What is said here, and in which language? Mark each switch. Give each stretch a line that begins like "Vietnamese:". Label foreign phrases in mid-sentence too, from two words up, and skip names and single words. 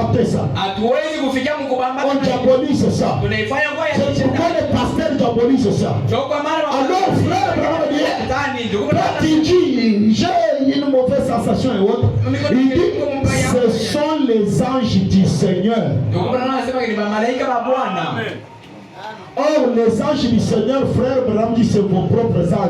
French: ça.
Swahili: Hatuwezi kufikia mkubamba.
French: On diabolise ça.
Swahili: Tunaifanya kwa ya
French: C'est pourquoi les pasteurs diabolisent ça. Alors frère, quand il dit j'ai une mauvaise sensation et autres, il dit ce sont les anges du Seigneur. Or, les anges du Seigneur, frère Branham dit c'est vos propres anges.